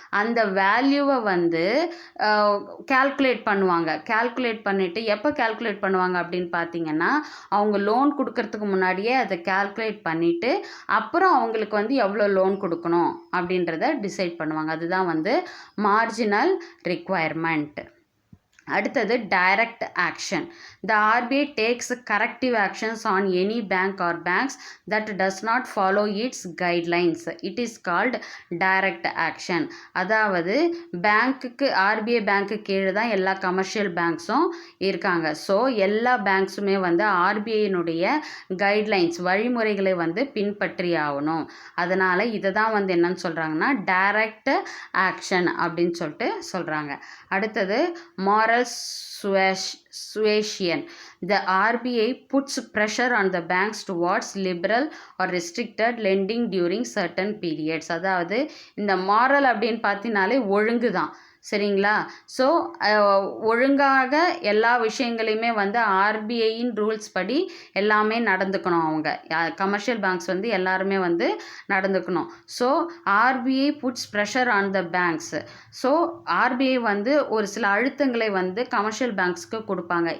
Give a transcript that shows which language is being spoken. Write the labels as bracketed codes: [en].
[ta] அந்த வேல்யூவை வந்து கால்குலேட் பண்ணிவிட்டு எப்போ கால்குலேட் பண்ணுவாங்க அப்படின்னு பார்த்தீங்கன்னா, அவங்க லோன் கொடுக்கறதுக்கு முன்னாடியே அதை கால்குலேட் பண்ணிவிட்டு அப்புறம் அவங்களுக்கு வந்து எவ்வளோ லோன் கொடுக்கணும் அப்படின்றத டிசைட் பண்ணுவாங்க. அதுதான் வந்து மார்ஜினல் ரிக்குவயர்மெண்ட். அடுத்தது direct action. [en] The RBI takes corrective actions on any bank or banks that does not follow its guidelines. It is called direct action. [ta] அதாவது பேங்க்குக்கு, RBI பேங்க்கு கீழே தான் எல்லா கமர்ஷியல் பேங்க்ஸும் இருக்காங்க. ஸோ எல்லா பேங்க்ஸுமே வந்து RBIனுடைய கைட்லைன்ஸ், வழிமுறைகளை வந்து பின்பற்றி ஆகணும். அதனால் இதை தான் வந்து என்னன்னு சொல்கிறாங்கன்னா டைரக்ட் ஆக்ஷன் அப்படின்னு சொல்லிட்டு சொல்கிறாங்க. அடுத்தது moral [en] moral suasion. The RBI puts pressure on the banks towards liberal or restricted lending during certain periods. [ta] அதாவது இந்த மாரல் அப்படின்னு பார்த்தினாலே ஒழுங்கு தான், சரிங்களா? ஸோ ஒழுங்காக எல்லா விஷயங்களையுமே வந்து ஆர்பிஐயின் ரூல்ஸ் படி எல்லாமே நடந்துக்கணும். அவங்க கமர்ஷியல் பேங்க்ஸ் வந்து எல்லாருமே வந்து நடந்துக்கணும். So [en] RBI puts pressure on the banks. [ta] So RBI வந்து ஒரு சில அழுத்தங்களை வந்து கமர்ஷியல் பேங்க்ஸ்க்கு கொடுப்பாங்க.